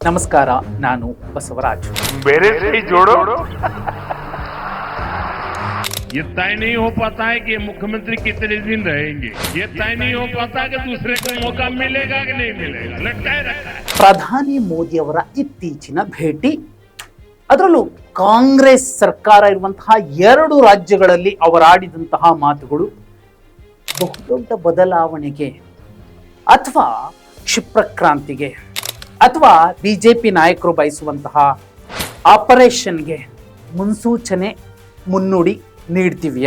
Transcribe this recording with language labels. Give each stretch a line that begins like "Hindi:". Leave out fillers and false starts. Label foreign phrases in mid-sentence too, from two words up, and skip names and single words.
Kannada: ನಮಸ್ಕಾರ, ನಾನು ಬಸವರಾಜ್.
Hindi: मेरे से ही जोड़ो. ये तय नहीं हो पाता है कि मुख्यमंत्री कितने दिन रहेंगे. ये तय नहीं हो पाता कि दूसरे को मौका मिलेगा कि नहीं मिलेगा. लटकाए रखा है.
Kannada: ಪ್ರಧಾನಿ ಮೋದಿಯವರ ಇತ್ತೀಚಿನ ಭೇಟಿ, ಅದರಲ್ಲೂ ಕಾಂಗ್ರೆಸ್ ಸರ್ಕಾರ ಇರುವಂತಹ 2 ರಾಜ್ಯಗಳಲ್ಲಿ ಅವರಾಡಿದಂತಹ ಮಾತುಗಳು ಬಹುದೊಡ್ಡ ಬದಲಾವಣೆಗೆ ಅಥವಾ ಕ್ಷಿಪ್ರಕ್ರಾಂತಿಗೆ ಅಥವಾ ಬಿಜೆಪಿ ನಾಯಕರು ಬಯಸುವಂತಹ ಆಪರೇಷನ್ಗೆ ಮುನ್ಸೂಚನೆ, ಮುನ್ನುಡಿ ನೀಡ್ತೀವಿಯಾ?